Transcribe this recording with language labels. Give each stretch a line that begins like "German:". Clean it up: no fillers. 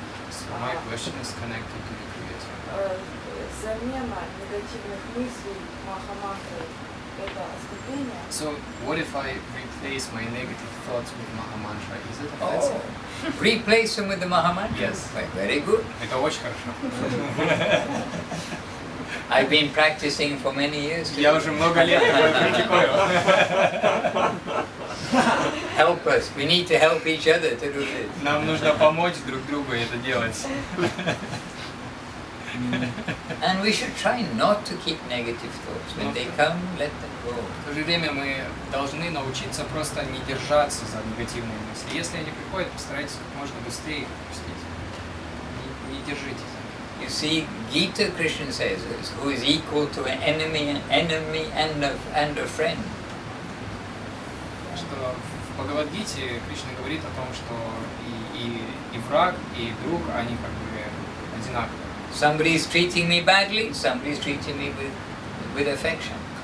English: So my question is connected to the previous one.
Russian: Замена негативных мыслей Махамантрой – это оскорбление.
English: So what if I replace my negative thoughts with Mahamantra? Is it offensive? Oh, replace them with the Mahamantra? Yes. Very good.
Russian: Это очень хорошо.
English: I've been practicing for many years.
Russian: Я уже много лет такое практикую.
English: Help us. We need to help each other to do this.
Russian: Нам нужно помочь друг другу это делать.
English: And we should try not to keep negative thoughts. When they come, let them go.
Russian: В то же время мы должны научиться просто не держаться за негативные мысли. Если они приходят, постарайтесь как можно быстрее их отпустить. Не держите за них.
English: You see, Gita Krishna says, who is equal to an enemy and a friend.
Russian: Что в Бхагавад-гите Кришна говорит о том, что и враг, и друг, они как бы одинаковые.
English: Somebody is treating me badly, somebody is treating me with affection.